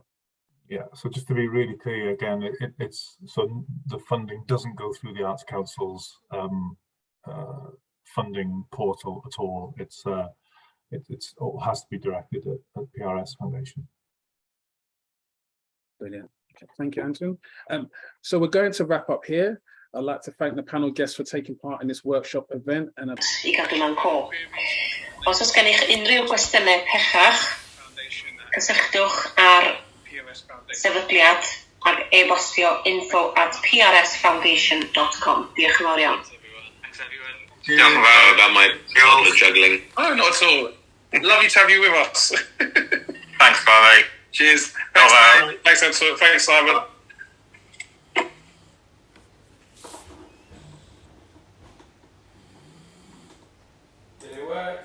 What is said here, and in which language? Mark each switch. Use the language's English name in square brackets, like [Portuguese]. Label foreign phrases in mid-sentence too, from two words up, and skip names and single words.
[English] Yeah, so just to be really clear again, it's so the funding doesn't go through the Arts Council's funding portal at all. It has to be directed at PRS Foundation. Brilliant. Okay, thank you, Anton. So we're going to wrap up here. I'd like to thank the panel guests for taking part in this workshop event. [Welsh] I gadw mewn co. Os oes gennych unrhyw gwestiynau pellach, cysylltwch ar sefydliad ag e-bostio info@prsfoundation.com. Diolch yn fawr iawn. Diolch yn fawr [English] about my juggling. Oh, not at all. Lovely to have you with us. Thanks, Barney. Cheers. Thanks, thanks, Simon. Did it work?